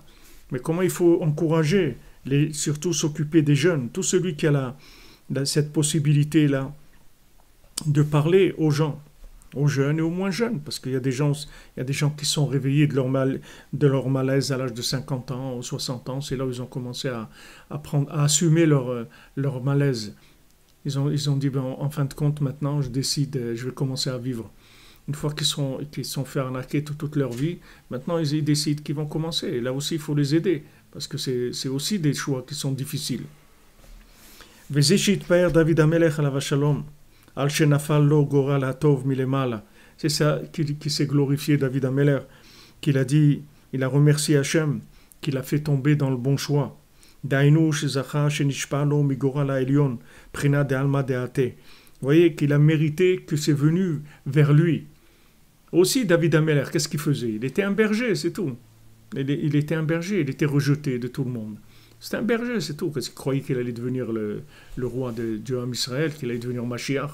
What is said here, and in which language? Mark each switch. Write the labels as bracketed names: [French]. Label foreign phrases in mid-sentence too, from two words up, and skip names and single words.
[French] Mais comment il faut encourager, surtout s'occuper des jeunes, tout celui qui a cette possibilité-là de parler aux gens, aux jeunes et aux moins jeunes, parce qu'il y a des gens qui sont réveillés de leur malaise à l'âge de 50 ans ou 60 ans, c'est là où ils ont commencé à assumer leur malaise. Ils ont dit, en fin de compte, maintenant, je décide, je vais commencer à vivre. Une fois qu'ils sont fait arnaquer toute leur vie, maintenant ils décident qu'ils vont commencer. Et là aussi, il faut les aider, parce que c'est aussi des choix qui sont difficiles. [Hebrew] וזה שהתפאר דוד המלך עליו השלום, על שנפל לו גורל הטוב מלמעלה. [French] C'est ça qui s'est glorifié David Ameller, qu'il a dit, il a remercié Hachem, qu'il a fait tomber dans le bon choix. [Hebrew] דהיינו שזכה שנשפע לו מגורל העליון, בחינה דעלמא דעתה. [French] Vous voyez qu'il a mérité que c'est venu vers lui. Aussi David Ameller, qu'est-ce qu'il faisait? Il était un berger, c'est tout. Il était un berger, il était rejeté de tout le monde. C'était un berger, c'est tout. Parce qu'il croyait qu'il allait devenir le roi de Dieu Israël, qu'il allait devenir Mashiach.